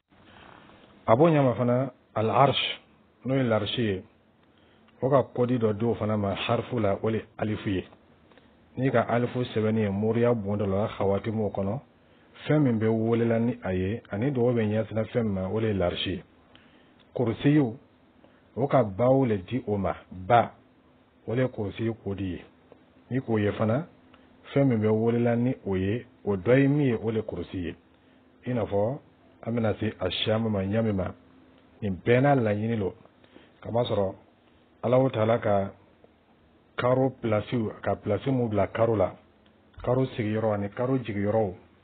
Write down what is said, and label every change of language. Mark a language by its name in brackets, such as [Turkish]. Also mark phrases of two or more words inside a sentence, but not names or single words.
[Bambara] a b'o ɲama fana al-arsh n'o ye l'arshi ye o ka kodi dɔ di o fana ma harfu la o le alifu ye n'i ka alifu sɛbɛnni ye moriya bon dɔ la khawati m'o kɔnɔ fɛn min bɛ wolela ni a ye ani dɔgɔ bɛ ɲɛsina fɛn min ma o le ye l'arshi kursiyu o ka baw le di o ma ba o le kursiyu kodi ye ni k'o ye fana fɛn min bɛ wolela ni o ye o dɔ ye min ye o le kursi ye i n'a fɔ an bɛna se asiyama ma ɲami ma nin bɛɛ n'a laɲini lo kamasɔrɔ Alahu Taala ka karo pilasiw ka pilasi mun bila karo la karo sigiyɔrɔ ani karo jigiyɔrɔw